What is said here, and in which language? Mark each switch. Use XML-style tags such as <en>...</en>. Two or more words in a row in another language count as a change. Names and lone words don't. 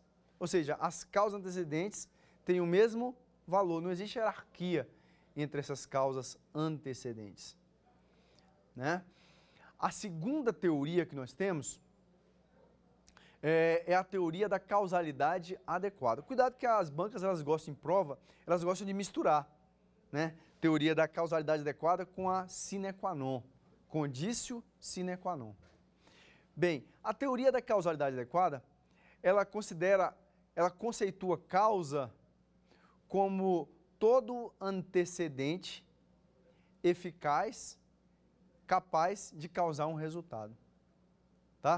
<pt>Ou seja, as causas antecedentes têm o mesmo valor, não existe hierarquia entre essas causas antecedentes, né? A segunda teoria que nós temos é a teoria da causalidade adequada. Cuidado que as bancas, elas gostam em prova, elas gostam de misturar, né? Teoria da causalidade adequada com a</pt> <la>sine qua non, conditio sine qua non.</la> <pt>Bem, a teoria da causalidade adequada, ela conceitua causa como todo antecedente eficaz, capaz de causar um resultado, tá?</pt>